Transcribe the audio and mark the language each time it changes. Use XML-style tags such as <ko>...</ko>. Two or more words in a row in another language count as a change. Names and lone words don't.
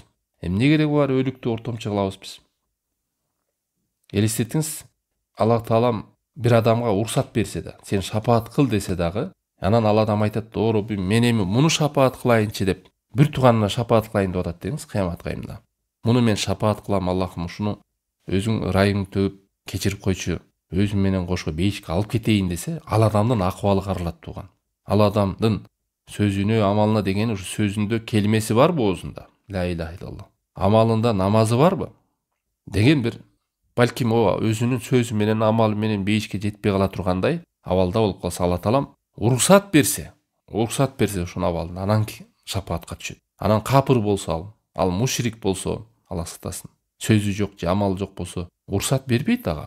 <ky>Эмне кереги бар өлүктү ортомчу кылабыз биз? Элестетиңиз, Аллах Таалам бир адамга уруксат берсе да, сен шапаат кыл десе дагы, анан ал адам айтат, "О Роббим, мен эми муну шапаат кылайынчы" деп, бир тууганына шапаат кылайын деп атат деңиз, кыямат кайымда. Муну мен шапаат кылам, Аллахым, ушуну өзүң ырайыңды төгүп кечирип койчу, өзүм менен кошо бейишке алып кетейин десе, ал адамдын акыбалы каралат тууган. Ал адамдын сөзүнө, амалына деген ушу сөзүндө келмеси барбы оозунда?</ky> <ar>لا إله إلا الله.</ar> <ky>Амалында намазы барбы? Деген бир балким өзүнүн сөзү менен, амалы менен бейишке жетпей кала тургандай абалда болуп калса, Алла Таалам уруксат берсе ошону абалын, анан шапаатка түшөт. Анан капыр болсо, ал мушрик болсо, Алла сактасын, сөзү жок же амалы жок болсо, уруксат бербейт ага.</ky>